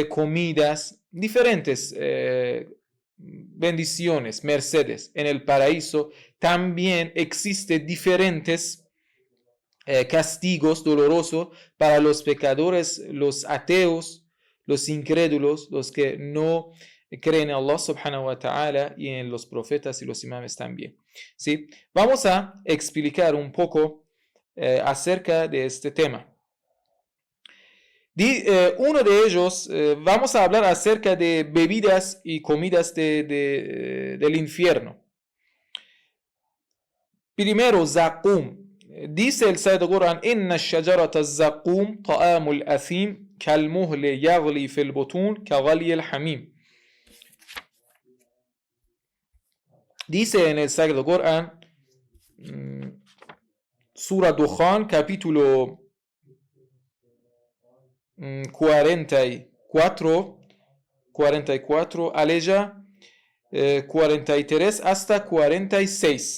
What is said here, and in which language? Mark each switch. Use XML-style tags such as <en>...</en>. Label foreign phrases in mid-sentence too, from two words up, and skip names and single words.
<es>comidas, diferentes bendiciones, mercedes en el paraíso, también existen diferentes castigos dolorosos para los pecadores, los ateos, los incrédulos, los que no creen en</es> <ar>الله سبحانه وتعالى</ar> <es>y en los profetas y los imames también. ¿Sí? Vamos a explicar un poco acerca de este tema. Uno de ellos, vamos a hablar acerca de bebidas y comidas del infierno. Primero, Zaqum. Dice el Sagrado Corán:</es> <ar>إن شجرة الزقوم طعام الأثيم كالمهل يغلي في البطون كغلي الحميم.</ar> <es>Dice en el Sagrado Corán, Sura Dukhan, capítulo 44, aleya 43 hasta 46.</es>